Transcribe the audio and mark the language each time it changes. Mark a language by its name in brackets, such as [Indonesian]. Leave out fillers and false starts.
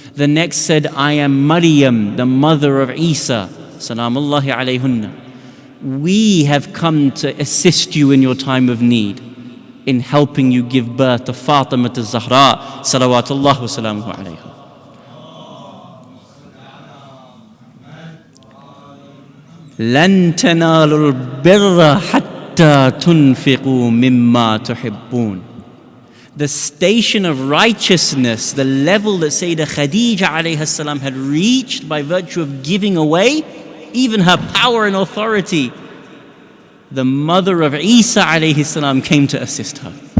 [English] The next said, I am Maryam, the mother of Isa, salamullahi alayhunna. We have come to assist you in your time of need, in helping you give birth to Fatima al-Zahra, salawatullah wa salamuhu alayha. [Arabic] لن تنالوا البر حتى تنفقوا مما تحبون. [English] The station of righteousness, the level that Sayyida Khadija alayha salam had reached by virtue of giving away even her power and authority, the mother of Isa alayhi salam came to assist her.